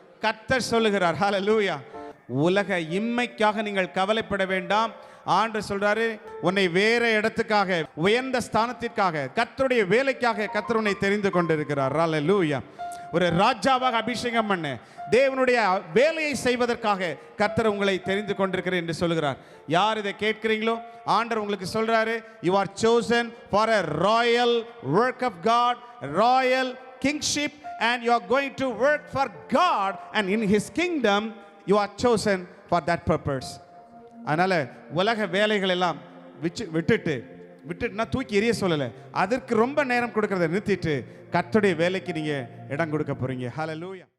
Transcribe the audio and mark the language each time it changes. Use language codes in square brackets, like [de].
[ta] கர்த்தர் சொல்லுகிறார், ஹல்லேலூயா, உலக இம்மைக்காக நீங்கள் கவலைப்பட வேண்டாம். ஆண்டவர் சொல்றாரு, உன்னை வேற இடத்துக்காக, உயர்ந்த ஸ்தானத்திற்காக, கர்த்தருடைய வேலைக்காக கர்த்தர் உன்னை தெரிந்து கொண்டிருக்கிறார். ஹல்லேலூயா. ஒரு ராஜாவாக அபிஷேகம் பண்ண, தேவனுடைய வேலையை செய்வதற்காக கர்த்தர் உங்களை தெரிந்து கொண்டிருக்கிறார் என்று சொல்கிறார். யார் இதை கேட்கிறீங்களோ ஆண்டவர் உங்களுக்கு சொல்றாரு, [en] you are chosen for a royal work of God, royal kingship, and you are going to work for God, and in his kingdom you are chosen for that purpose. [ta] அதனால உலக வேலைகள் எல்லாம் விட்டுட்டுனா தூக்கி எறிய சொல்லலை, அதற்கு ரொம்ப நேரம் கொடுக்கறத நிறுத்திட்டு கர்த்தருடைய வேலைக்கு நீங்க இடம் கொடுக்க போறீங்க. ஹல்லேலூயா.